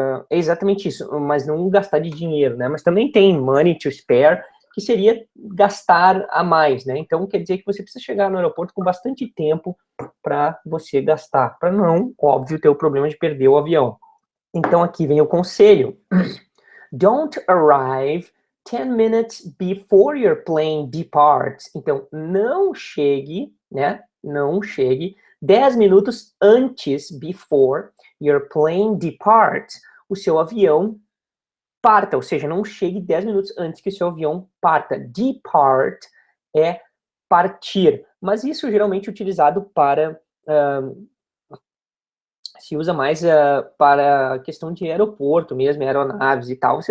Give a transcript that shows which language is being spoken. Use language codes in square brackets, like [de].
[pt] é exatamente isso, mas não gastar de dinheiro, né? Mas também tem [en] money to spare, [pt] que seria gastar a mais, né? Então, quer dizer que você precisa chegar no aeroporto com bastante tempo para você gastar, para não, óbvio, ter o problema de perder o avião. Então, aqui vem o conselho. [en] Don't arrive 10 minutes before your plane departs. [pt] Então, não chegue, né? Não chegue 10 minutos antes, [en] before your plane departs, [pt] o seu avião parta, ou seja, não chegue 10 minutos antes que o seu avião parta. Depart é partir, mas isso geralmente é utilizado para, se usa mais para a questão de aeroporto mesmo, aeronaves e tal.